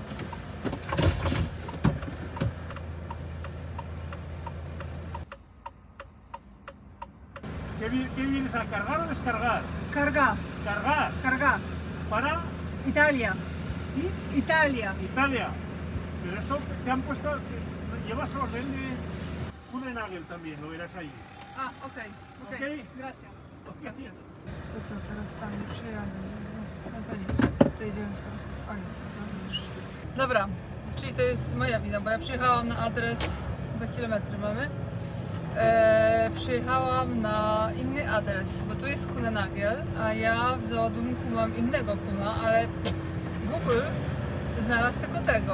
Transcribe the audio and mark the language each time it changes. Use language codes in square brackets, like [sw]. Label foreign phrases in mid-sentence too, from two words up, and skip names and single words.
[es] ¿Qué vienes a cargar o descargar? Carga, Cargar. carga. Para Italia, y Italia. Italia. Pero esto te han puesto, llevas orden de Kunenagel también, lo verás ahí. [pl] A, okej. Okej. [es] Gracias. [pl] Okej. [es] Gracias. [pl] To co, teraz tam nie przejadę. No to nic, dojedziemy w tą stronę. Dobra, czyli to jest moja wina, bo ja przyjechałam na adres, 2 kilometry mamy. Przyjechałam na inny adres, bo tu jest Kunenagel, a ja w załadunku mam innego kuna, ale Google znalazł tylko tego.